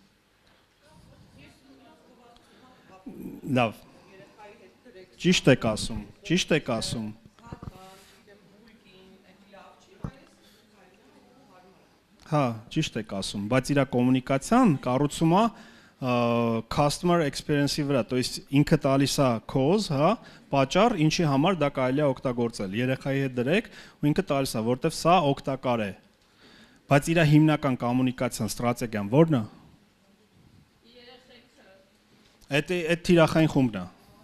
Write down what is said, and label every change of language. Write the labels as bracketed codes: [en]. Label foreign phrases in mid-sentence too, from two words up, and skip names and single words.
[hy] Լավ։ Ճիշտ եք ասում։ Հա, ճիշտ եք ասում, բայց իր կոմունիկացիան կառուցում է [en] customer experience-ի վրա, [ru] то есть [hy] ինքը տալիս է cause, հա, պատճառ, ինչի համար դա կարելի է օգտագործել։ Երեխայի հետ դրեք ու ինքը տալիս է, որտեվ սա օգտակար է։ Բայց իր հիմնական կոմունիկացիան, ստրատեգիան ո՞րն է։ Այդ թիրախային խումբն է։